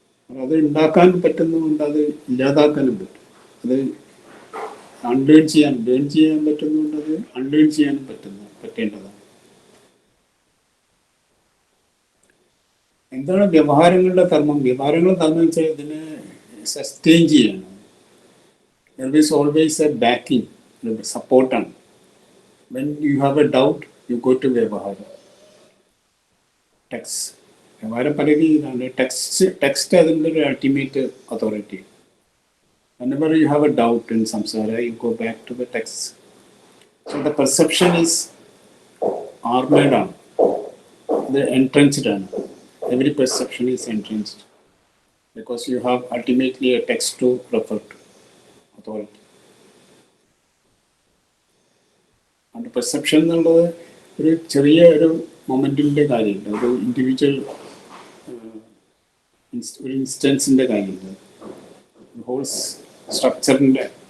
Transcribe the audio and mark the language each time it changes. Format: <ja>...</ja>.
<ml>അത് ഉണ്ടാക്കാൻ പറ്റുന്നതുകൊണ്ട് അത് ഇല്ലാതാക്കാനും പറ്റും. അത് ലേൺ ചെയ്യാൻ പറ്റുന്നുണ്ട്, അത് അൺലേൺ ചെയ്യാനും പറ്റേണ്ടതാണ്. എന്താണ് വ്യവഹാരങ്ങളുടെ ധർമ്മം? വ്യവഹാരങ്ങളുടെ ധർമ്മം വെച്ചാൽ ഇതിനെ സസ്റ്റെയിൻ ചെയ്യണം.</ml> <en>There is always a backing, സപ്പോർട്ടാണ്. When you have a doubt, you go to വ്യവഹാരം.</en> <ml>ടെക്സ്റ്റ് വ്യവഹാരം പല രീതിയിലാണ്. ടെക്സ്റ്റ് അതിൻ്റെ ഒരു ultimate authority.</ml> <en>Whenever you have a doubt in samsara, you go back to the text. So the perception is armored on, the entrenched on. Every perception is entrenched because you have ultimately a text to refer to, authority.</en> <ml>And perception എന്നുള്ളത് ഒരു ചെറിയ ഒരു മൊമെന്റിന്റെ കാര്യമില്ല, ഒരു individual ഒരു ഇൻസ്റ്റൻസിന്റെ കാര്യമില്ല, whole സ്ട്രക്ചറിന്റെ.</ml>